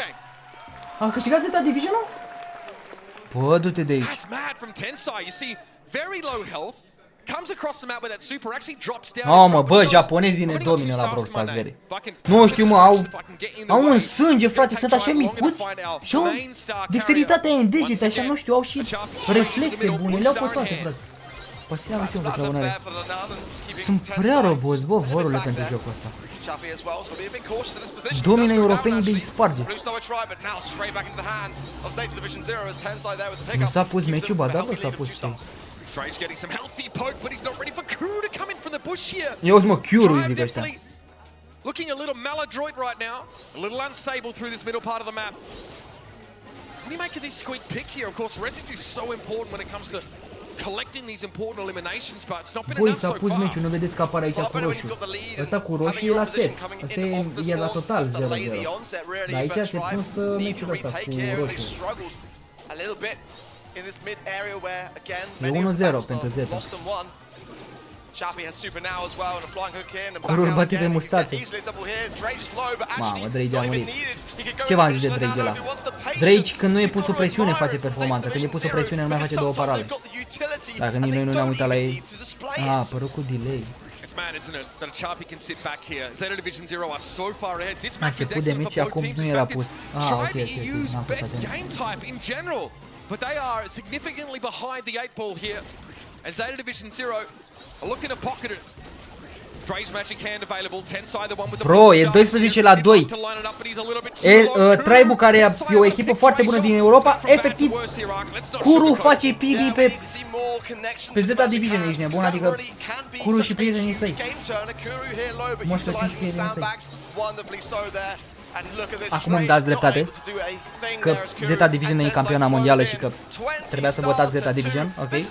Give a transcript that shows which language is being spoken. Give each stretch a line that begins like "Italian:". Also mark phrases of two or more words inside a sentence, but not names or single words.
Romanian: A câștigat Zeta Division-ul? Bă, du-te de aici.
English: That's mad from Tensai. You see, very low health. Comes across the map with that super, actually drops down.
Romanian: Mamă, bă, japonezii ne domină la Brawl Stars, veri. Nu știu, mă, au un sânge, frate, sunt așa micuți și au dexteritatea în degete, așa, nu știu, au și reflexe bune, le-au pe toate, frate. Pasiam și eu de căunare. Sunt prea roboți, bă, vorule, pentru jocul ăsta. Domină europenii de-i sparge. Nu s-a pus meciul, ba da, bă, s-a pus, știi.
English: Drage getting some healthy poke, but he's not ready for Kuru to come in from the bush here.
Romanian: Eu mă, Kuru, zic ăștia.
English: Looking a little maladroit right now, a little unstable through this middle part of the map. What do you make of this Squeak pick here? Of course, residue is so important when it comes to collecting these important eliminations, but it's not been
Romanian: Băi,
English: enough
Romanian: s-a
English: so
Romanian: pus
English: far.
Romanian: meciul, nu vedeți că apare aici cu roșu. Ăsta cu roșu e la set. Ăsta e la total 0-0. Dar aici se pus meciul ăsta cu roșu.
English: In this mid area where again
Romanian: E 1-0 pentru Zeta.
English: Chapi has super now as well and a flying hook in and back
Romanian: Curul
English: out
Romanian: bate pe
English: again.
Romanian: mustață.
English: Easily double here. Drage is low, but
Romanian: Mamă,
English: actually
Romanian: Drage a
English: not even
Romanian: murit.
English: needed. He could go
Romanian: Ce v-am zis de
English: in
Romanian: Drage ăla?
English: now, who wants the patience.
Romanian: Drage, când nu e pus sub
English: People
Romanian: presiune,
English: admire
Romanian: face performanță. Când e pus sub presiune, nu mai face două parale. Dacă nici noi nu ne-am uitat la ei. A, a apărut cu delay.
English: It's mad, isn't it? That a Chapi can sit back here. Zeta Division 0 are so far ahead. This
Romanian: A
English: match is
Romanian: început de
English: excellent
Romanian: meci
English: for
Romanian: și
English: both
Romanian: acum
English: teams.
Romanian: nu
English: In
Romanian: era
English: fact,
Romanian: pus.
English: it's
Romanian: Ah, ok,
English: Tribe
Romanian: ok,
English: EU's
Romanian: n-am fost
English: best
Romanian: atent.
English: game type in general. But they are significantly behind the 8 ball here. And Zeta Division 0 are looking to pocket it. Drake's magic hand available. Tensai the one with the
Romanian: Bro, e 12-2. Tribe-ul care e o echipă foarte bună din Europa, efectiv Kuru face PB pe Zeta Division, ești nebun, adică Kuru și prietenii săi. Moșcă 5 prietenii săi. Acum îmi dați dreptate că Zeta Division e campioana mondială și că trebuia să votați Zeta Division, ok?